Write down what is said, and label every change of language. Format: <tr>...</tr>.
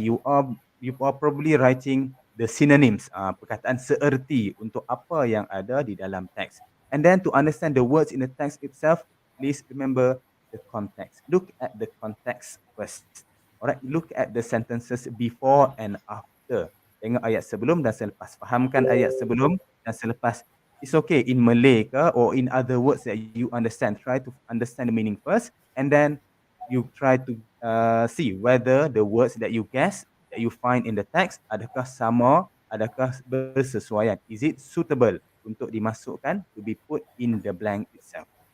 <en>You are probably writing the synonyms,</en> <ms>perkataan seerti untuk apa yang ada di dalam teks.</ms> <en>And then to understand the words in the text itself, please remember the context. Look at the context first. Alright, look at the sentences before and after.</en> <ms>Tengok ayat sebelum dan selepas. Fahamkan ayat sebelum dan selepas.</ms> <en>It's okay in Malay ke or in other words that you understand. Try to understand the meaning first, and then you try to see whether the words that you guess that you find in the text,</en> <ms>adakah sama, adakah bersesuaian?</ms> <en>Is it suitable</en> <ms>untuk dimasukkan,</ms> <en>to be put in the blank itself?</en>